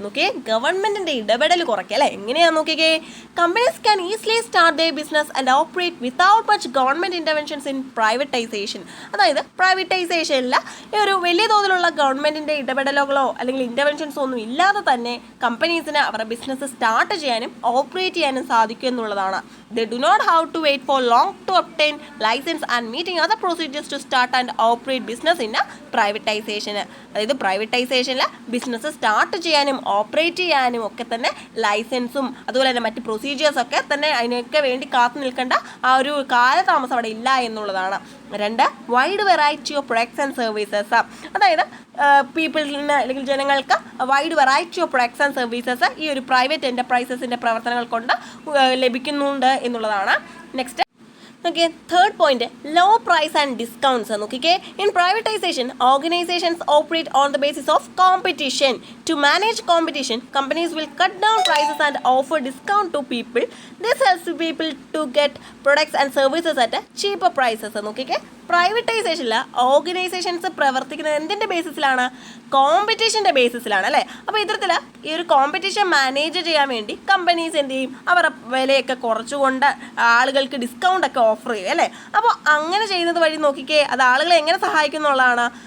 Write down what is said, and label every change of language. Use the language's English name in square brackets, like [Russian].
[Malayalam] നോക്കിയേ, ഗവൺമെൻറ്റിൻ്റെ ഇടപെടൽ കുറയ്ക്കുക അല്ലേ. എങ്ങനെയാണെന്ന് നോക്കിക്കേ, [English] Companies can easily start their business and operate without much government interventions in privatisation. [Malayalam] അതായത് പ്രൈവറ്റൈസേഷനിൽ ഒരു വലിയ തോതിലുള്ള ഗവൺമെൻറ്റിൻ്റെ ഇടപെടലുകളോ അല്ലെങ്കിൽ ഇൻ്റർവെൻഷൻസോ ഒന്നും ഇല്ലാതെ തന്നെ കമ്പനീസിന് അവരുടെ ബിസിനസ് സ്റ്റാർട്ട് ചെയ്യാനും ഓപ്പറേറ്റ് ചെയ്യാനും സാധിക്കും എന്നുള്ളതാണ്. [English] They do not have to wait for long to obtain license and meeting other procedures to start and operate business in a privatization. [Malayalam] അതായത് പ്രൈവറ്റൈസേഷനിൽ ബിസിനസ് സ്റ്റാർട്ട് ചെയ്യാനും ഓപ്പറേറ്റ് ചെയ്യാനും ഒക്കെ തന്നെ ലൈസൻസും അതുപോലെ തന്നെ മറ്റ് പ്രൊസീജിയേഴ്സ് ഒക്കെ തന്നെ അതിനൊക്കെ വേണ്ടി കാത്തു നിൽക്കേണ്ട ആ ഒരു കാലതാമസം അവിടെ ഇല്ല എന്നുള്ളതാണ്. 2, [English] Wide variety of products and services. [Malayalam] അതായത് പീപ്പിളിന് അല്ലെങ്കിൽ ജനങ്ങൾക്ക് wide variety of products and services ഈ ഒരു പ്രൈവറ്റ് എൻ്റർപ്രൈസസിൻ്റെ പ്രവർത്തനങ്ങൾ കൊണ്ട് ലഭിക്കുന്നുണ്ട് എന്നുള്ളതാണ്. [English] Next Okay, third point, low price and discounts. Okay, in privatization, organizations operate on the basis of competition. To manage competition, companies will cut down prices and offer discount to people. This helps people to get products and services at cheaper prices. [Malayalam] Okay, പ്രൈവറ്റൈസേഷനിൽ organisations പ്രവർത്തിക്കുന്നത് എന്തിൻ്റെ ബേസിസിലാണ്, കോമ്പറ്റീഷൻ്റെ ബേസിസിലാണ് അല്ലേ. അപ്പോൾ ഇത്തരത്തിൽ ഈ ഒരു competition manage ചെയ്യാൻ വേണ്ടി companies എന്ത് ചെയ്യും, അവരുടെ വിലയൊക്കെ കുറച്ചുകൊണ്ട് ആളുകൾക്ക് ഡിസ്കൗണ്ട് ഒക്കെ ഓഫർ ചെയ്യും അല്ലേ. അപ്പോൾ അങ്ങനെ ചെയ്യുന്നത് വഴി നോക്കിക്കേ, അത് ആളുകളെ എങ്ങനെ സഹായിക്കും എന്നുള്ളതാണ്.